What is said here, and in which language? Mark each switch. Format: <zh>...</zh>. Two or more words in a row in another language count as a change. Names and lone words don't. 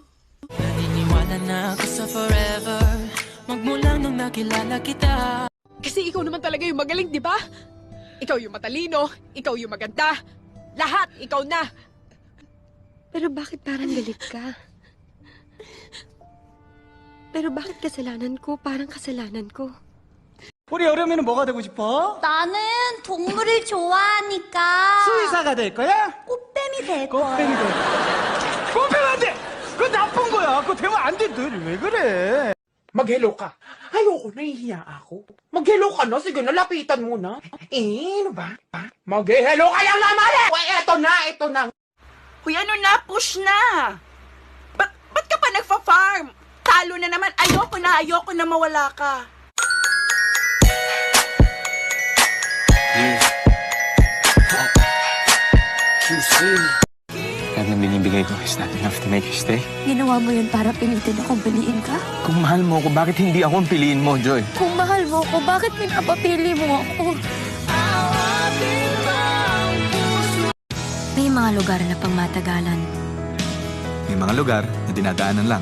<tl>Naniniwala na ako sa forever. Magmula nung nakilala kita. Kasi ikaw naman talaga yung magaling, di ba? Ikaw yung matalino, ikaw yung maganda. Lahat, ikaw na. Pero bakit parang galit ka? Pero bakit kasalanan ko? Parang kasalanan ko.</tl> <ko>우리 여름에는 뭐가 되고 싶어? 나는 동물을 좋아하니까. 수의사가 될 거야? 꽃뱀이 될 꽃뱀이 될 거야. 꽃뱀 안 돼! 그거 나쁜 거야. 그거 되면 안 돼. 너 왜 그래?</ko> <tl>Mag-hello ka. Ayoko, nahihiya ako. Mag-hello ka na. Sige, nalapitan mo na. Ano ba? Mag-hello ka lang naman eh! Uy, eto na. Uy, ano na? Push na! Ba't ka pa nagfa-farm? Talo na naman. Ayoko na mawala ka. Lahat ng binibigay ko</tl> <en>is not enough to make you stay.</en> <tl>Ginawa mo yun para pilitin akong piliin ka? Kung mahal mo ako, bakit hindi ako ang piliin mo, Joy? Kung mahal mo ako, bakit pinapapili mo ako? May mga lugar na pangmatagalan. May mga lugar na dinadaanan lang.</tl>